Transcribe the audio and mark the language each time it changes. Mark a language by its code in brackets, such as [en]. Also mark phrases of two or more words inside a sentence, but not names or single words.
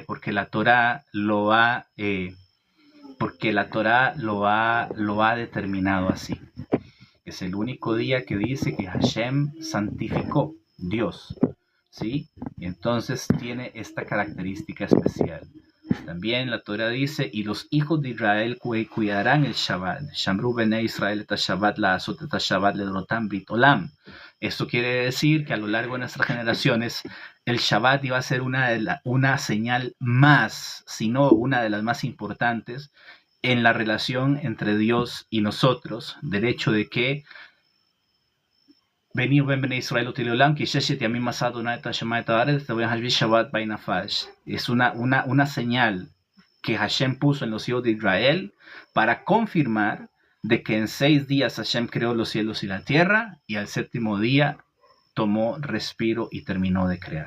[es] Porque la Torá lo ha determinado así. Es el único día que dice que Hashem santificó, Dios, ¿sí? Y entonces tiene esta característica especial. También la Torah dice: y los hijos de Israel cuidarán el Shabbat. [he] שמרו בני ישראל את השבת לעשות את השבת לדרתם ברית עולם. [es] Esto quiere decir que a lo largo de nuestras generaciones el Shabbat iba a ser una señal más, si no una de las más importantes en la relación entre Dios y nosotros, del hecho de que es una señal que Hashem puso en los hijos de Israel para confirmar de que en 6 días Hashem creó los cielos y la tierra, y al 7º día tomó respiro y terminó de crear.